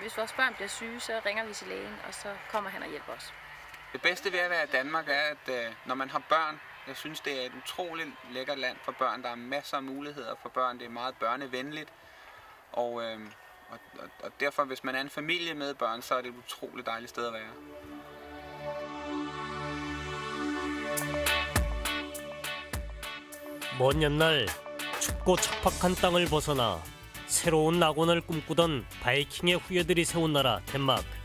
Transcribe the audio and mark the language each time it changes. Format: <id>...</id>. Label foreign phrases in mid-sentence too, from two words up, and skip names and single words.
<da>Hvis vores børn bliver syge, så ringer vi til lægen, og så kommer han og hjælper os. Det bedste ved at være i Danmark er, at når man har børn, jeg synes, det er et utroligt lækkert land for børn. Der er masser af muligheder for børn. Det er meget børnevenligt. Og derfor, hvis man er en familie med børn, så er det et utroligt dejligt sted at være.</da> <ko>먼 옛날 춥고 척박한 땅을 벗어나 새로운 낙원을 꿈꾸던 바이킹의 후예들이 세운 나라 덴마크.</ko>